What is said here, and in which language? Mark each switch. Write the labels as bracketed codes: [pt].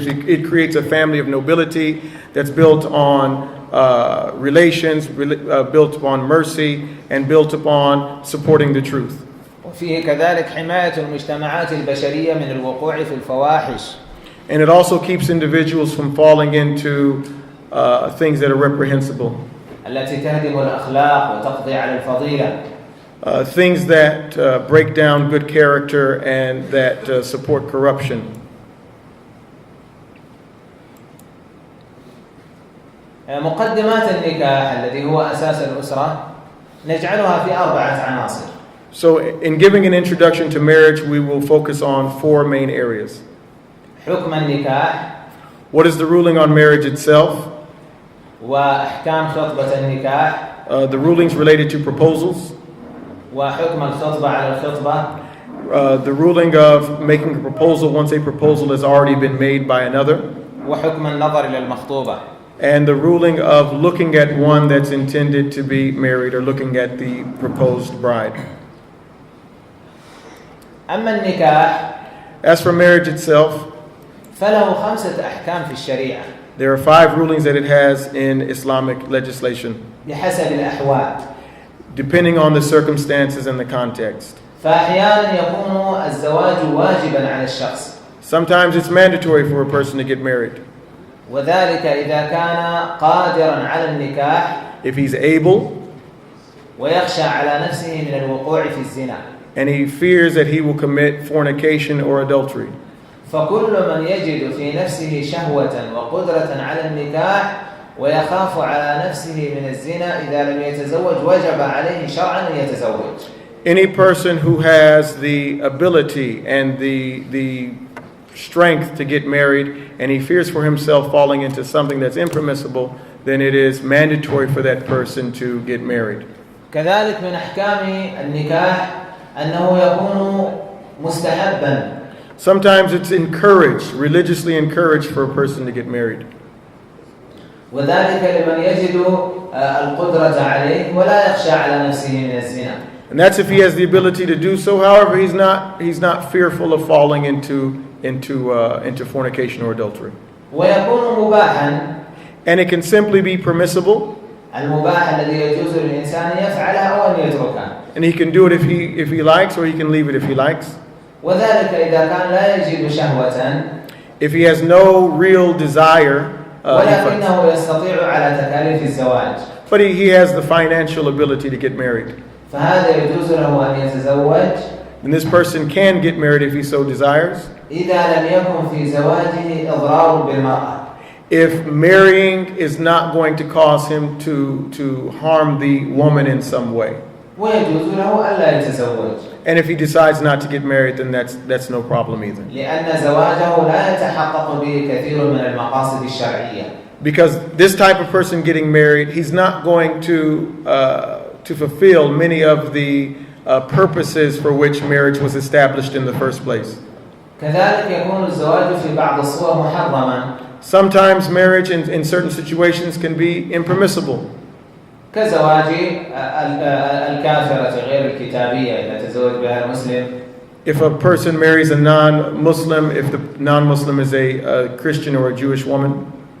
[en] It creates a family of nobility that's built on relations, built upon mercy, and built upon supporting the truth. [ar] وفيه كذلك حماية المجتمعات البشرية من الوقوع في الفواحش. [en] And it also keeps individuals from falling into things that are reprehensible. [ar] التي تهدم الأخلاق وتقضي على الفضيلة. [en] Things that break down good character and that support corruption. [ar] مقدمات النكاح الذي هو أساس الأسرة نجعلها في 4 عناصر. [en] So, in giving an introduction to marriage, we will focus on 4 main areas. [ar] حكم النكاح، [en] What is the ruling on marriage itself? [ar] وأحكام خطبة النكاح، [en] The rulings related to proposals. [ar] وحكم الخطبة على الخطبة، [en] The ruling of making a proposal once a proposal has already been made by another. [ar] وحكم النظر إلى المخطوبة. [en] And the ruling of looking at one that's intended to be married or looking at the proposed bride. [ar] أما النكاح [en] As for marriage itself, [ar] فله 5 أحكام في الشريعة [en] there are 5 rulings that it has in Islamic legislation, [ar] بحسب الأحوال. [en] depending on the circumstances and the context. [ar] فأحيانا يكون الزواج واجبا على الشخص، [en] Sometimes it's mandatory for a person to get married. [ar] وذلك إذا كان قادرا على النكاح [en] If he's able [ar] ويخشى على نفسه من الوقوع في الزنا. [en] and he fears that he will commit fornication or adultery. [ar] فكل من يجد في نفسه شهوة وقدرة على النكاح ويخاف على نفسه من الزنا إذا لم يتزوج وجب عليه شرعا أن يتزوج. [en] Any person who has the ability and the strength to get married and he fears for himself falling into something that's impermissible, then it is mandatory for that person to get married. [ar] كذلك من أحكام النكاح أنه يكون مستحبا. [en] Sometimes it's encouraged, religiously encouraged for a person to get married. [ar] وذلك لمن يجد القدرة عليه ولا يخشى على نفسه من الزنا. [en] And that's if he has the ability to do so. However, he's not fearful of falling into fornication or adultery. [ar] ويكون مباحا. [en] And it can simply be permissible. [ar] المباح الذي يجوز للإنسان يفعله أو أن يتركه. [en] And he can do it if he likes, or he can leave it if he likes. [ar] وذلك إذا كان لا يجد شهوة. [en] If he has no real desire, [ar] ولكنه يستطيع على تكاليف الزواج. [en] but he has the financial ability to get married. [ar] فهذا يجوز له أن يتزوج. [en] And this person can get married if he so desires. [ar] إذا لم يكن في زواجه إضرار بالمرأة. [en] If marrying is not going to cause him to harm the woman in some way. [ar] ويجوز له ألا يتزوج. [en] And if he decides not to get married, then that's no problem either. [ar] لأن زواجه لا يتحقق به كثير من المقاصد الشرعية. [en] Because this type of person getting married, he's not going to fulfill many of the purposes for which marriage was established in the first place. [ar] كذلك يكون الزواج في بعض الصور محرما. [en] Sometimes marriage in certain situations can be impermissible. [ar] كزواج الكافرة غير الكتابية إذا تزوج بها المسلم. [en] If a person marries a non-Muslim, if the non-Muslim is a Christian or a Jewish woman.